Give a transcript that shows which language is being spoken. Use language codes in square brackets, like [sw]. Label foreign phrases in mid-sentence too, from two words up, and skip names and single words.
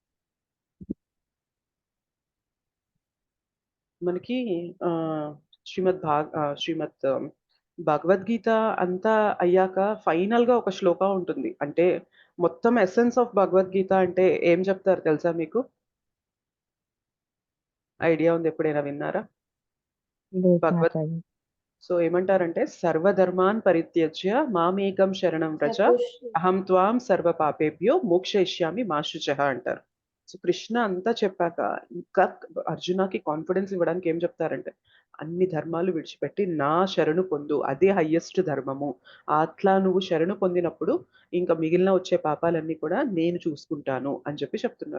[te] మనకి ఆహ్, శ్రీమద్ భగవద్గీత అంతా అయ్యాక ఫైనల్‌గా ఒక శ్లోక ఉంటుంది. అంటే మొత్తం [en] essence of Bhagavad Gita [te] అంటే ఏం చెప్తారు తెలుసా మీకు? ఐడియా ఉందా? ఎప్పుడైనా విన్నారా? లేదు భగవద్ మాతాజీ. సో ఏమంటారంటే [sa] సర్వధర్మాన్ పరిత్యజ్య మామేకం శరణం వ్రజ అహం త్వాం సర్వ పాపేభ్యో మోక్షయిష్యామి మా శుచః అంటారు. [te] సో కృష్ణ అంతా చెప్పాక ఇంకా అర్జునకి కాన్ఫిడెన్స్ ఇవ్వడానికి ఏం చెప్తారంటే అన్ని ధర్మాలు విడిచిపెట్టి నా శరణు పొందు. అదే హైయెస్ట్ ధర్మము. అట్లా నువ్వు శరణు పొందినప్పుడు ఇంకా మిగిలిన వచ్చే పాపాలన్నీ కూడా నేను చూసుకుంటాను అని చెప్పి చెప్తున్నారు.